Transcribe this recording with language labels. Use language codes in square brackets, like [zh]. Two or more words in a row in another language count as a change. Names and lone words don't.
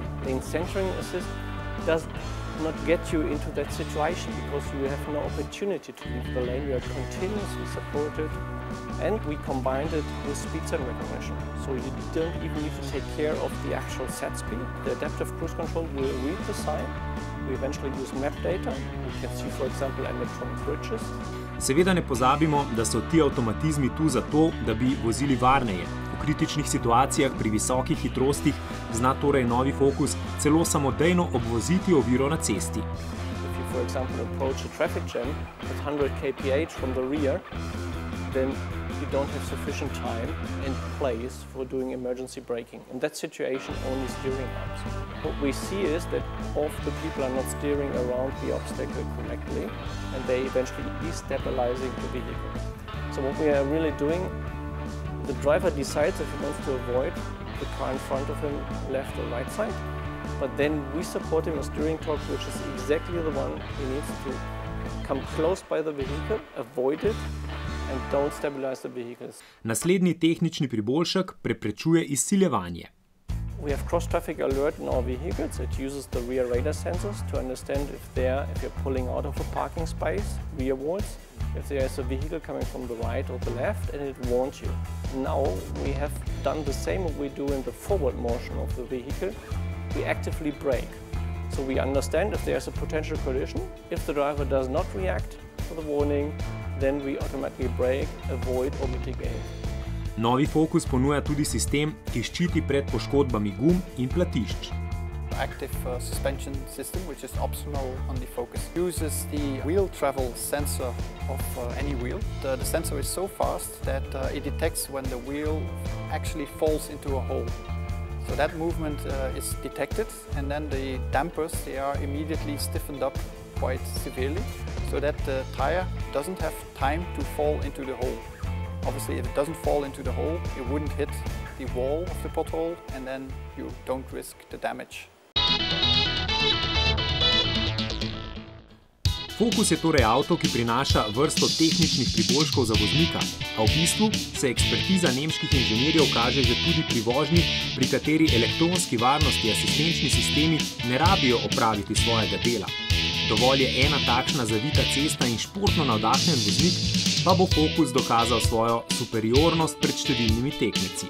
[en] Lane centering assist does not get you into that situation because you have no opportunity to leave the lane. You are continuously supported, and we combined it with speed sign recognition. So you don't even need to take care of the actual set speed. The adaptive cruise control will read the sign. We eventually use map data. You can see, for example, electronic bridges. [sl] Seveda ne pozabimo, da so ti avtomatizmi tu zato, da bi vozili varneje. V kritičnih situacijah pri visokih hitrostih zna torej novi Focus celo samodejno obvoziti oviro na cesti. [en] If you, for example, approach a traffic jam at 100 kph from the rear, then you don't have sufficient time and place for doing emergency braking. In that situation, only steering helps. What we see is that often people are not steering around the obstacle correctly, and they eventually destabilizing the vehicle. So what we are really doing, the driver decides if he wants to avoid the car in front of him, left or right side, but then we support him a steering torque, which is exactly the one he needs to come close by the vehicle, avoid it, and don't stabilize the vehicles. [sl] Naslednji tehnični priboljšek preprečuje izsiljevanje. [en] We have cross-traffic alert in our vehicles. It uses the rear radar sensors to understand if you're pulling out of a parking space, rearwards, if there is a vehicle coming from the right or the left, and it warns you. Now we have done the same what we do in the forward motion of the vehicle. We actively brake. So we understand if there's a potential collision. If the driver does not react to the warning, then we automatically brake, avoid or mitigate. [sl] Novi Focus ponuja tudi sistem, ki ščiti pred poškodbami gum in platišč. [en] Active suspension system, which is optional on the Focus, uses the wheel travel sensor of any wheel. The sensor is so fast that it detects when the wheel actually falls into a hole. So that movement is detected, and then the dampers, they are immediately stiffened up quite severely, so that the tire doesn't have time to fall into the hole. Obviously, if it doesn't fall into the hole, it wouldn't hit the wall of the pothole, and then you don't risk the damage. [sl] Focus je torej avto, ki prinaša vrsto tehničnih priboljškov za voznika, a v bistvu se ekspertiza nemških inženirjev kaže že tudi pri vožnji, pri kateri elektronski varnosti asistenčni sistemi ne rabijo opraviti svojega dela. Dovolj je ena takšna zavita cesta in športno navdahnjen voznik, pa bo Focus dokazal svojo superiornost pred številnimi tekmeci.